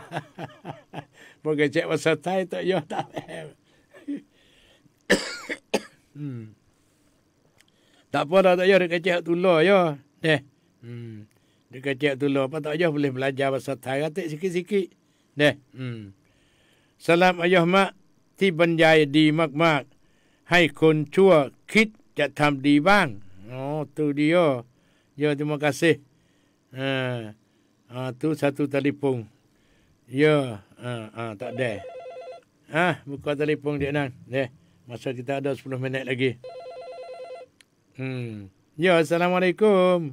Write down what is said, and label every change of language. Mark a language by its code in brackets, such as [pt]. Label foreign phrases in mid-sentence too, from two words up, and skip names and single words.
[ms] Pakai cek bahasa Thai tak yah tak faham. Tak apa dah tak yah dia kecek tular ya. Deh. Dia kecek tular apa tak yah boleh belajar bahasa Thai katik sikit-sikit. Deh. Salam ayah mak [th] ที่บรรยายดีมากๆให้คนชั่วคิดจะทำดีบ้าง [ms] tu dia. Ya, terima kasih. Tu satu telefon. Ya, tak ada. Buka telefon dia nang. Deh. Masa kita ada 10 minit lagi. Ya, Assalamualaikum.